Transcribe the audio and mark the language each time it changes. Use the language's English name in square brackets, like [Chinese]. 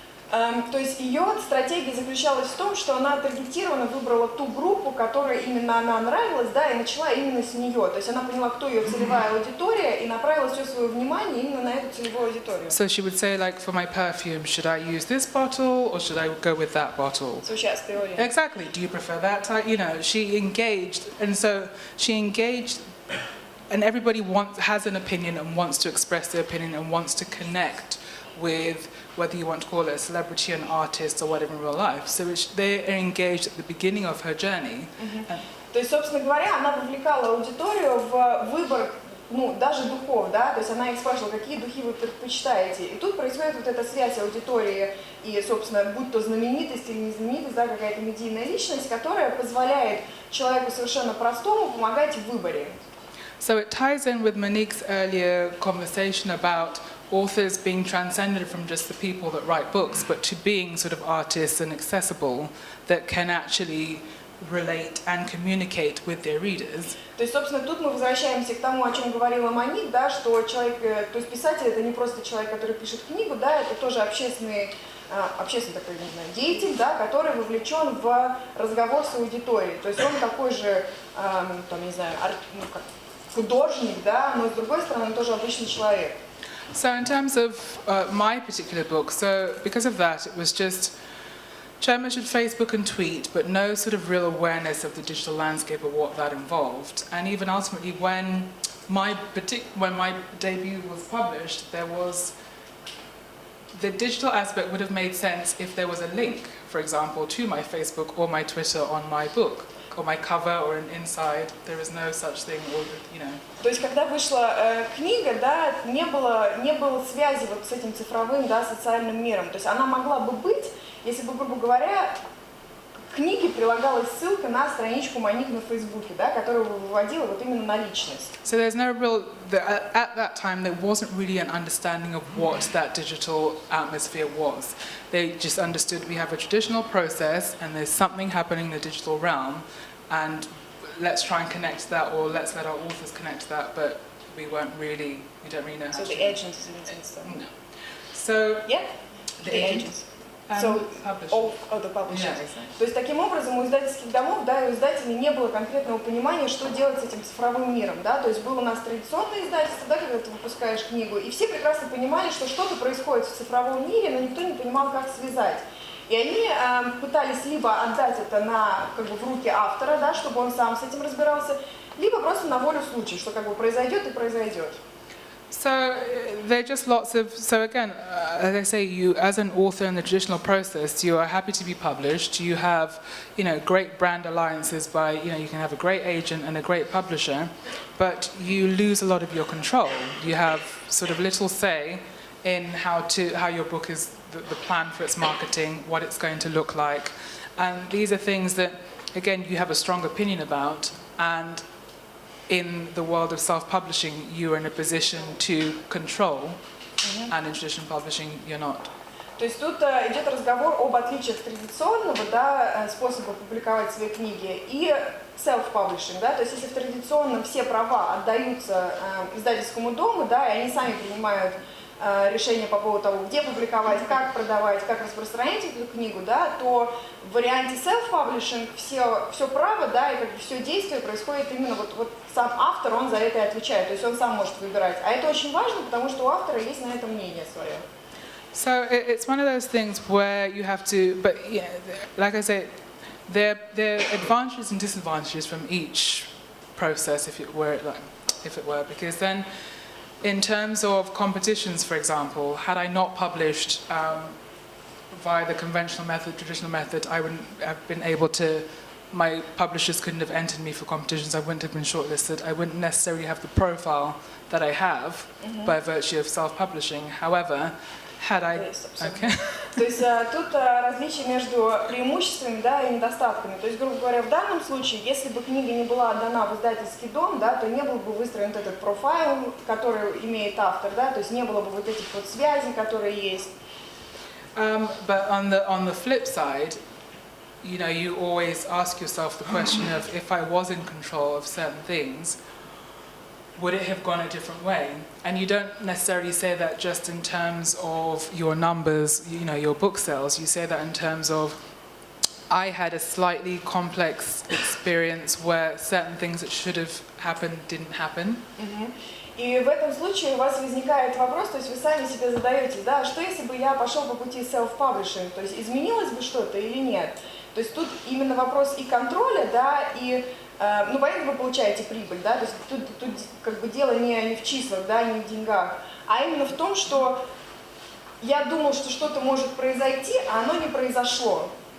[Russian] То есть ее стратегия заключалась в том, что она таргетированно выбрала ту группу, которой именно она нравилась, да, и начала именно с нее. То есть она поняла, кто ее целевая аудитория, и направила все свое внимание именно на эту целевую аудиторию. [English] So she would say, like, for my perfume, should I use this bottle or should I go with that bottle? [Russian] So сейчас теория. [English] Exactly. Do you prefer that type? You know, she engaged, and so she engaged. And everybody has an opinion and wants to express their opinion and wants to connect with whether you want to call it a celebrity, an artist, or whatever in real life. So they are engaged at the beginning of her journey. [Russian] То есть, собственно говоря, она вовлекала аудиторию в выбор, ну, даже духов, да, то есть она их спрашивала, какие духи вы предпочитаете. И тут происходит вот эта связь аудитории и, собственно, будь то знаменитость или не знаменитость, да, какая-то медийная личность, которая позволяет человеку совершенно простому помогать в выборе. [English] So it ties in with Monique's earlier conversation about authors being transcended from just the people that write books, but to being sort of artists and accessible that can actually relate and communicate with their readers. [Russian] То есть, собственно, тут мы возвращаемся к тому, о чем говорила Моник, да, что человек, то есть писатель это не просто человек, который пишет книгу, да, это тоже общественный такой, не знаю, деятель, да, который вовлечен в разговор с аудиторией. То есть он такой же, там, не знаю, как художник, да, но с другой стороны он тоже обычный человек. [English] So in terms of my particular book, so because of that, it was just Chairman should Facebook and tweet, but no sort of real awareness of the digital landscape or what that involved. And even ultimately, when my debut was published, there was the digital aspect would have made sense if there was a link, for example, to my Facebook or my Twitter on my book. Or my cover, or an inside, there is no such thing, or, you know. [Russian] То есть, когда вышла книга, да, не было связи вот с этим цифровым, да, социальным миром. То есть она могла бы быть, если бы, грубо говоря, к книге прилагалась ссылка на страничку Моник на Фейсбуке, да, которую выводила вот именно на личность. [English] So there's no real, at that time there wasn't really an understanding of what that digital atmosphere was. They just understood we have a traditional process and there's something happening in the digital realm, and let's try and connect to that, or let's let our authors connect to that, but we don't really know how to. So the agents and stuff. No. So yeah, the agents. So, the publishers. Yeah, exactly. [Russian] То есть таким образом у издательских домов, да, и у издателей не было конкретного понимания, что делать с этим цифровым миром, да, то есть было у нас традиционное издательство, да, когда ты выпускаешь книгу, и все прекрасно понимали, что что-то происходит в цифровом мире, но никто не понимал, как связать. И они пытались либо отдать это в руки автора, да, чтобы он сам с этим разбирался, либо просто на волю случая, что произойдет и произойдет. [English] So there are just lots of, so again, as I say, you as an author in the traditional process, you are happy to be published. You have, great brand alliances by, you can have a great agent and a great publisher, but you lose a lot of your control. You have sort of little say in how your book is, the plan for its marketing, what it's going to look like. And these are things that, again, you have a strong opinion about, and in the world of self-publishing, you are in a position to control, and in traditional publishing, you're not. [Russian] То есть тут идет разговор об отличиях традиционного, да, способа публиковать свои книги и self-publishing, да, то есть если в традиционном все права отдаются издательскому дому, да, и они сами принимают решение по поводу того, где публиковать, как продавать, как распространять эту книгу, да, то в варианте self-publishing все право, да, и все действие происходит именно вот сам автор, он за это и отвечает, то есть он сам может выбирать. А это очень важно, потому что у автора есть на это мнение свое. [English] So it's one of those things where you have to, but yeah, like I say, there are advantages and disadvantages from each process, if it were, because then, in terms of competitions, for example, had I not published via the conventional method, traditional method, I wouldn't have been able to. My publishers couldn't have entered me for competitions. I wouldn't have been shortlisted. I wouldn't necessarily have the profile that I have by virtue of self-publishing. However, had I... Okay. [Russian] То есть тут различие между преимуществами, да, и недостатками. То есть, грубо говоря, в данном случае, если бы книга не была отдана в издательский дом, да, то не был бы выстроен этот профайл, который имеет автор, да, то есть не было бы вот этих вот связей, которые есть. [English] But on the flip side, you know, you always ask yourself the question of, if I was in control of certain things, would it have gone a different way? And you don't necessarily say that just in terms of your numbers, you know, your book sales. You say that in terms of, I had a slightly complex experience where certain things that should have happened didn't happen. [Russian] И в этом случае у вас возникает вопрос, то есть вы сами себе задаете, да, что если бы я пошел по пути self-publishing, то есть изменилось бы что-то или нет? То есть тут именно вопрос и контроля, да, и, ну, понятно, вы получаете прибыль, да, то есть тут как бы дело не в числах, да, не в деньгах, а именно в том, что я думал, что что-то может произойти, а оно не произошло.